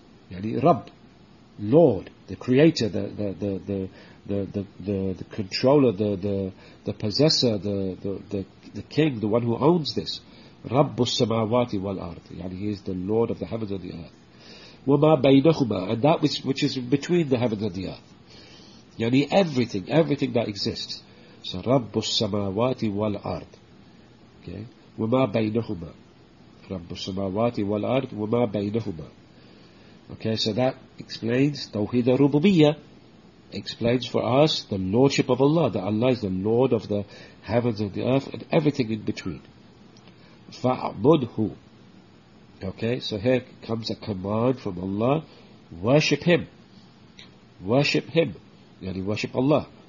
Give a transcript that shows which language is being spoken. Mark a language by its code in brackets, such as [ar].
[en] Yani Rabb, Lord, the creator, the controller, the possessor, the king, the one who owns this. [ar] رب السماوات والأرض. [en] Yani he is the Lord of the heavens and the earth. [ar] وَمَا بَيْنَهُمَا, [en] and that which is between the heavens and the earth. Yani everything that exists. [ar] So رب السماوات والأرض. [en] Okay. [ar] وَمَا بَيْنَهُمَا, رب السماوات والأرض وما بينهما. [en] Okay, so that explains Tawheed al-Rububiyyah, explains for us the Lordship of Allah, that Allah is the Lord of the heavens and the earth and everything in between. [ar] فَأَعْبُدْهُ. [en] Okay, so here comes a command from Allah, worship Him. Worship Him. Yani worship Allah.